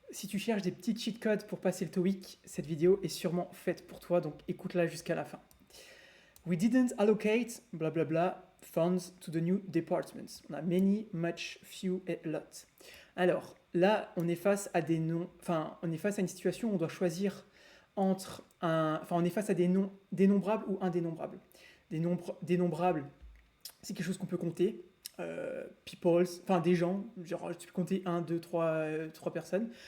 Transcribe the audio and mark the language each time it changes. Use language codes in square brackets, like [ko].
[fr] Si tu cherches des petits cheat codes pour passer le TOEIC, cette vidéo est sûrement faite pour toi, donc écoute-la jusqu'à la fin. [en] We didn't allocate, bla bla bla, funds to the new departments. [fr] On a [en] many, much, few [fr] et [en] a lot. [fr] Alors, là, on est face à des noms, enfin, on est face à une situation où on doit choisir entre on est face à des noms dénombrables ou indénombrables. Des nombres dénombrables, c'est quelque chose qu'on peut compter. Peoples, enfin des gens, genre tu peux compter 1, 2, 3 personnes.